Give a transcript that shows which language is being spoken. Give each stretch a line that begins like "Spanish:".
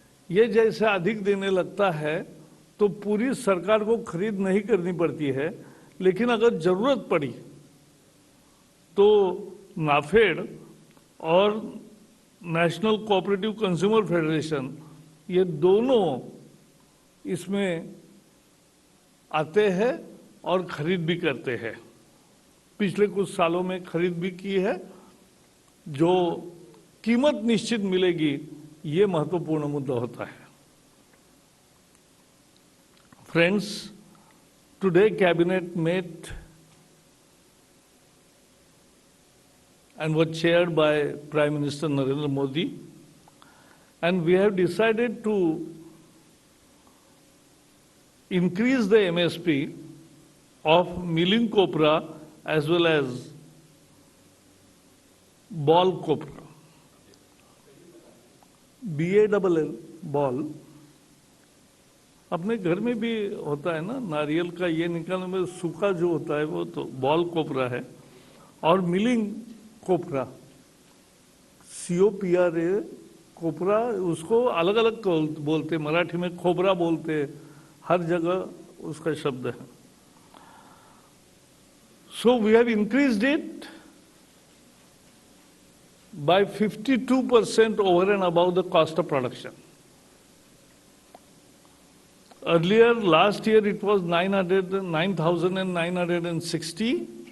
Hindi: ये जैसे अधिक देने लगता है तो पूरी सरकार को खरीद नहीं करनी पड़ती है, लेकिन अगर जरूरत पड़ी तो नाफेड और नेशनल कोऑपरेटिव कंज्यूमर फेडरेशन, ये दोनों इसमें आते हैं और खरीद भी करते हैं। पिछले कुछ सालों में खरीद भी की है। जो कीमत निश्चित मिलेगी, ये महत्वपूर्ण मुद्दा होता है।
English: Friends, today cabinet met and was chaired by Prime Minister Narendra Modi, and we have decided to increase the MSP of milling copra as well as ball copra.
Hindi: BALL ball अपने घर में भी होता है ना, नारियल का ये निकालने में सूखा जो होता है वो तो बॉल कोपरा है। और मिलिंग कोपरा, COPRA कोपरा, उसको अलग अलग बोलते, मराठी में खोबरा बोलते, हर जगह उसका शब्द है।
English: So we have increased it by 52% over and above the cost of production. Earlier, last year, it was 9,960.